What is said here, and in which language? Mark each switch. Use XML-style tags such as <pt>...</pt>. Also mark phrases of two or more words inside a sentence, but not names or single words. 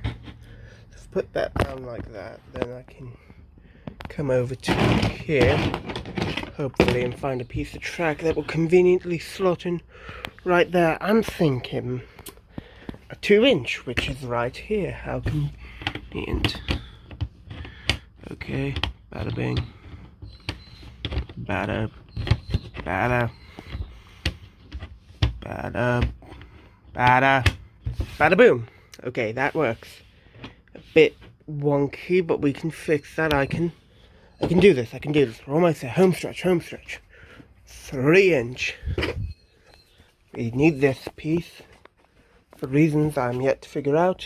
<en>Let's put that down like that, then I can come over to here, hopefully, and find a piece of track that will conveniently slot in right there. I'm thinking a 2-inch, which is right here. How convenient. Okay, bada bing. Bada. Bada. Bada. Bada. Bada boom. Okay, that works. A bit wonky, but we can fix that. I can do this. I can do this. We're almost there. Home stretch. Home stretch. 3-inch. We need this piece for reasons I'm yet to figure out.</en>